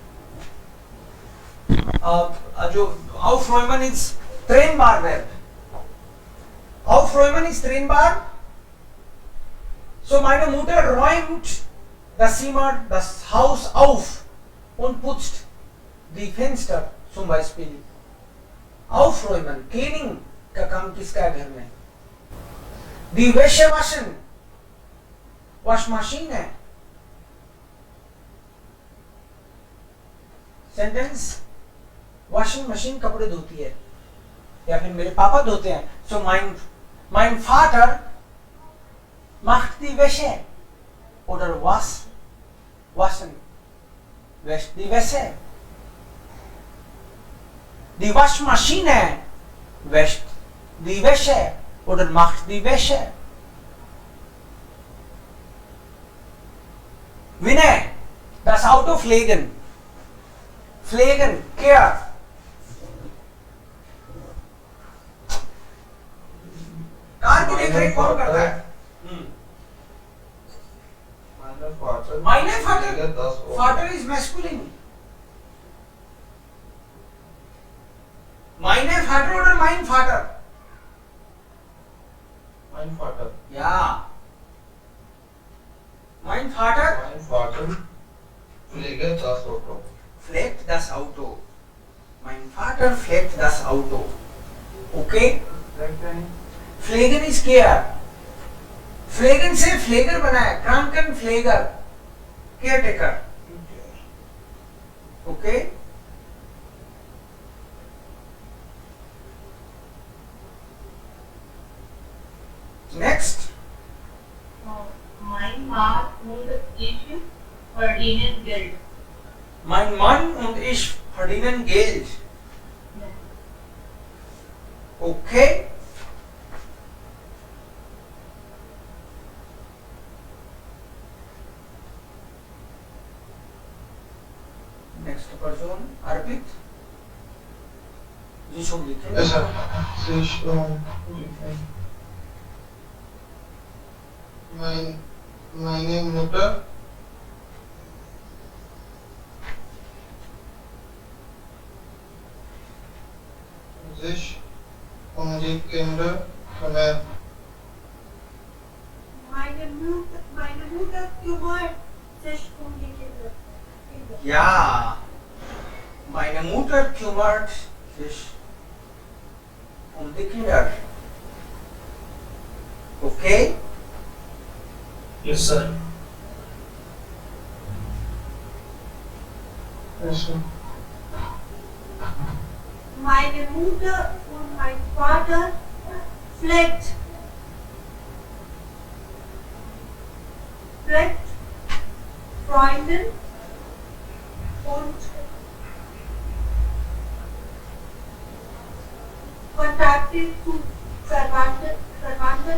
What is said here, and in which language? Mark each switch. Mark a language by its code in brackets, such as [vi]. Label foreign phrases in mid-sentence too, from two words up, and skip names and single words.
[de] जो aufräumen ist trennbar verb. Aufräumen ist trennbar. So meine Mutter räumt das Zimmer, das Haus auf und putzt die Fenster zum Beispiel. [hi] Aufräumen, cleaning का काम किसका है घर में? [de] Die Wäsche waschen, [en] wash machine है. [hi] Sentence, [en] washing machine [hi] कपड़े धोती है या फिर मेरे पापा धोते हैं. [de] So mein Vater macht die Wäsche oder waschen, wäscht die Wäsche. Die Waschmaschine wäscht die Wäsche oder macht die Wäsche. Winne, das Auto pflegen. Pflegen, [en] care. [hi] कार की देखरेख कौन करता है? [de] Meine Vater. Vater is masculine. Meine Vater oder mein Vater? Mein Vater. Ja. Mein Vater Mein Vater pflegt das Auto. pflegt das Auto. Mein Vater pflegt das Auto. Okay? Pflegen ist care. [hi] Pflegen से pfleger बना है. Krankenpfleger. [en] Caretaker. Okay? Next. [de] Mein Mann verdienen Geld. Mein Mann und ich verdienen Geld. Okay? [en] Next person, Arpit. [hi] जी शुभ लिखे. [en] Yes, sir. [de] Sich, meine Mutter sich um die Kinder kümmert. Meine Mutter kümmert sich um die Kinder. Ja, meine Mutter kümmert sich um die Kinder. Okay? [en] Yes, sir. Yes, sir. [de] Meine Mutter und mein Vater pflegt Freunden und Kontakte zu Verwandten